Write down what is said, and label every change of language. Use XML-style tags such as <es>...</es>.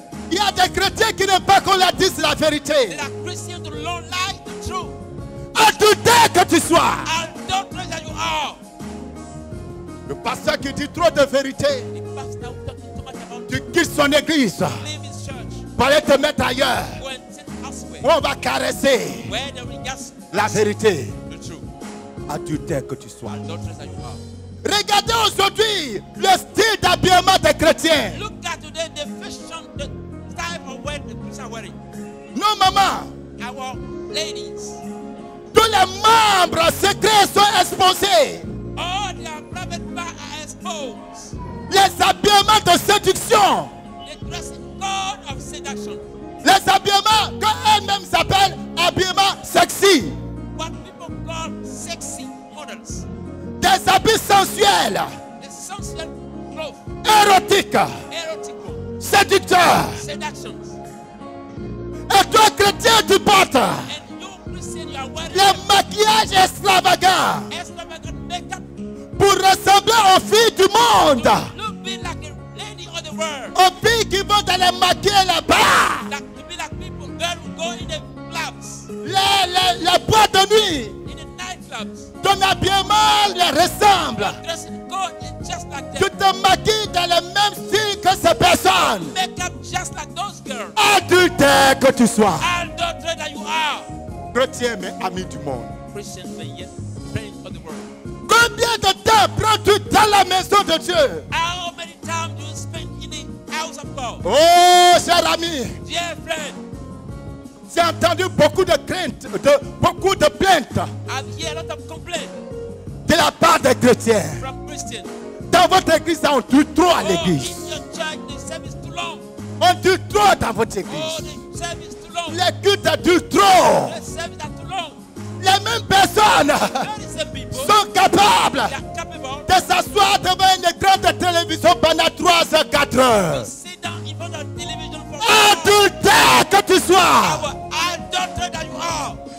<fr>Il y a des chrétiens qui n'aiment pas qu'on leur dise la vérité.</fr> <en>There are Christians who don't like the truth.</en> <fr>Adultère que tu sois.</fr> <en>Adulterous that you are.</en> <fr>Le pasteur qui dit trop de vérité,</fr> <en>The pastor who talking too much about</en> <fr>tu quittes son église</fr> <en>leave his church,</en> <fr>pour aller te mettre ailleurs.</fr> <en>go and sit elsewhere,</en> <fr>Où on va caresser</fr> <en>where they will just</en> <fr>la vérité.</fr> <en>the truth.</en> <fr>Adultère que tu sois.</fr> <en>Adulterous that you are.</en> <fr>Regardez aujourd'hui le style d'habillement des chrétiens.</fr> <en>Look at today the fashion, the type of wear the Christians are wearing.</en> <fr>Nos mamans,</fr> <en>Our ladies,</en> <fr>tous les membres secrets sont exposés.</fr> <en>all their private parts are exposed.</en> <fr>Les habillements de séduction.</fr> <en>The dressing code of seduction.</en> <fr>Les habillements qu'elles-mêmes s'appellent habillements sexy.</fr> <en>What people call sexy models.</en> <fr>Des habits sensuels,</fr> <en>The sensual clothes,</en> <fr>érotiques,</fr> <en>erotical,</en> <fr>séducteurs.</fr> <en>seductions.</en> <fr>Et toi, chrétien, tu portes</fr> <en>And you Christian, you are wearing</en> <fr>le maquillage extravagant</fr> <en>extravagant makeup.</en> <fr>pour ressembler aux filles du monde.</fr> <en>Look be like a lady of the world.</en> <fr>Aux filles qui vont aller maquiller là-bas.</fr> <en>Like to be like people, girls who go in the clubs,</en> <fr>Les boîtes de nuit.</fr> <en>in the nightclubs.</en> <fr>Ton habillement les ressemble.</fr> <en>Your dressing code is just like</en> <fr>Tu</fr> <en>them.</en> <fr>te maquilles dans le même style que ces personnes.</fr> <en>Makeup just like those girls.</en> <fr>Adultère que tu sois.</fr> <en>Adulterous that you are.</en> <fr>Chrétien mais ami du monde.</fr> <en>Christian, but yet friend of the world.</en> <fr>Combien de temps prends-tu dans la maison de Dieu?</fr> <en>How many times do you spend in the house of God?</en> <fr>Oh, cher ami,</fr> <en>Dear friend,</en> <fr>j'ai entendu beaucoup de craintes, beaucoup de plaintes</fr> <en>I've heard a lot of complaints</en> <fr>de la part des chrétiens.</fr> <en>from Christians.</en> <fr>Dans votre église, on dure trop à</fr> <en>Oh,</en> <fr>l'église.</fr> <en>in your church, the service too long.</en> <fr>On dure trop dans votre</fr> <en>Oh,</en> <fr>église.</fr> <en>the service too long.</en> <fr>Les cultes durent trop.</fr> <en>The service are too long.</en> <fr>Les mêmes personnes</fr> <en>There is some people</en> <fr>sont capables</fr> <en>they are capable</en> <fr>de s'asseoir devant un écran de télévision pendant 3 heures, 4 heures.</fr> <en>to sit down in front of television for</en> <fr>Adultère que tu sois,</fr> <en>hours. Adulterous that you are.</en>